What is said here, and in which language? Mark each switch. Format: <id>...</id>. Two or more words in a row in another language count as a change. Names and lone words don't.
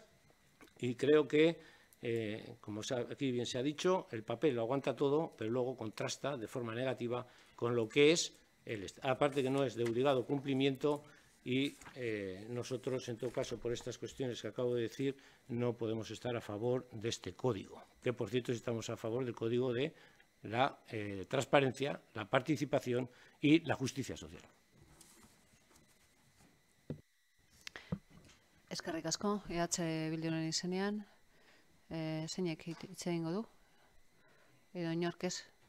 <es>Y creo que, como aquí bien se ha dicho, el papel lo aguanta todo, pero luego contrasta de forma negativa con lo que es, aparte que no es de obligado cumplimiento, y nosotros, en todo caso, por estas cuestiones que acabo de decir, no podemos estar a favor de este código, que, por cierto, estamos a favor del código de la transparencia, la participación y la justicia social.</es> <eu>Eskerrik asko, Bilduren izenean, zeinek hitz egingo du? Edo inork ez?</eu>